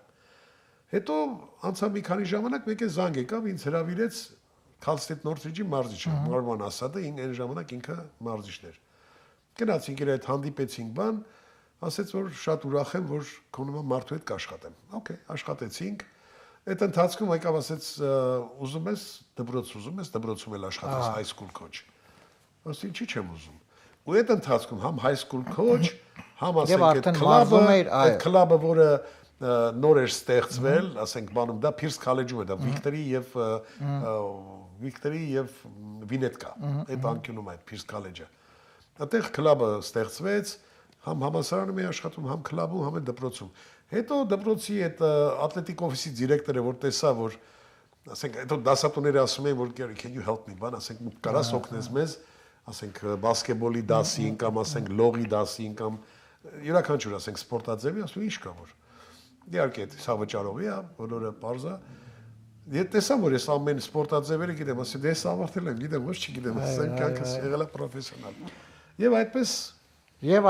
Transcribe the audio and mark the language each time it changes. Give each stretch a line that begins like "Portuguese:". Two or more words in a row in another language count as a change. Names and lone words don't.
Armenian: Հետո անցավ մի քանի ժամանակ մեկ է զանգ եկավ, ինձ հրավիրեց Քալստետ Նորթրիջի մարզիչը, Մարման Ասադը, այն ժամանակ ինքը մարզիչն էր։ Գնացինք իր հետ հանդիպեցինք բան, ասեց որ շատ ուրախ եմ, որ քո նման մարդու հետ կաշխատեմ։ Okay, աշխատեցինք։ Այդ ընթացքում եկավ ասեց ուզում ես դպրոցում էլ աշխատես
English: high school coach։
Armenian: Ասի ինչի՞ չեմ ուզում։ Ու այդ ընթացքում համ
English: high school coach,
Armenian: համ ասենք այդ քլաբը, որը նոր էր ստեղծվել, ասենք բանում դա Pierce College-ում է, դա Victory եւ Վինետկա, այդ անկյունում այդ Pierce College-ը։ Այդտեղ քլաբը ստեղծվեց, համ համալսարանում է աշխատում, համ քլաբում, համ դպրոցում։ Հետո դպրոցի այդ ատլետիկ օֆիսի դիրեկտորը որ տեսա, որ ասենք հետո դասատուները ասում են, որ
English: can you help me,
Armenian: բան, ասենք կարաս օգնես մեզ, ասենք բասկետբոլի դասին կամ ասենք լողի դասին կամ յուրաքանչյուր ասենք սպորտաձևի, ասում ինչ կա որ։ Իհարկե, սա վճարովի է, բոլորը parza։ Ես տեսամ, որ ես ամեն սպորտաձևերը գիտեմ, ասեմ, դե ես ավարտել եմ, գիտեմ, ոչ չգիտեմ, ասենք կյանքս եղել է պրոֆեսիոնալ։ Եվ